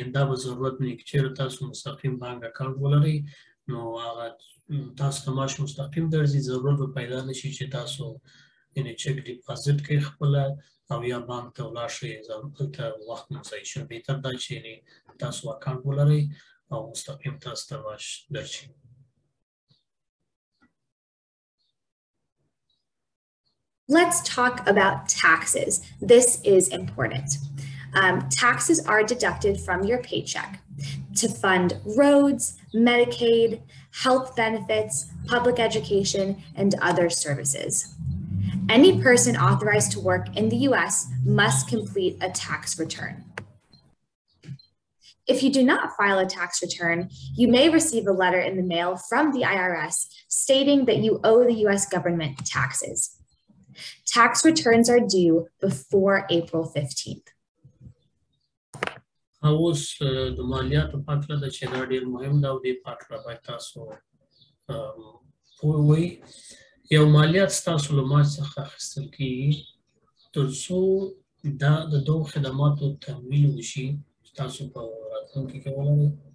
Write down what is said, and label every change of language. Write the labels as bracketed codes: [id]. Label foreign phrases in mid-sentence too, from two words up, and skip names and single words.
[ps] دا به ضرورت نه وي که چېرې تاسو مستقیم [en] bank account [ps] ولرئ نو هغه تاسو ته معاش مستقیم درځي ضرورت به پیدا نه شي چې تاسو یعنې [en] check deposit [ps] کوئ خپله او یا بانک ته ولاړ شئ هلته وخت مو ضایع شي. بهتر دا چې تاسو اکاونټ ولرئ او مستقیم تاسو ته معاش درشي. [en] Let's talk about taxes. This is important. Taxes are deducted from your paycheck to fund roads, Medicaid, health benefits, public education, and other services. Any person authorized to work in the US must complete a tax return. If you do not file a tax return, you may receive a letter in the mail from the IRS stating that you owe the US government taxes. Tax returns are due before April 15th. [ps] اوس د مالیاتو په هکله ده چې دا ډېر مهم ده او دې په هکله باید تاسو پوه وئ. یو مالیات ستاسو له معاش څخه اخیستل کېږي تر څو دا د دغو خدماتو تمویل وشي چې تاسو په راتلونکي کې ولرئ.